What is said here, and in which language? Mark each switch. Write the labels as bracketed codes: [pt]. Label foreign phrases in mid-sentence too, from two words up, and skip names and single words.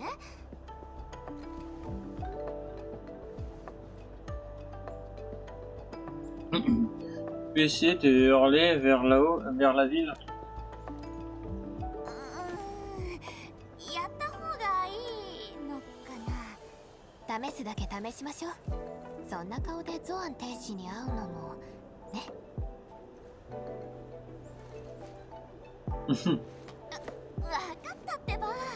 [fr] Je vais essayer de hurler vers là-haut, vers la ville. [ja] やった方がいいのかな試すだけ試しましょうそんな顔でゾアン天使に会うのもねわかったってば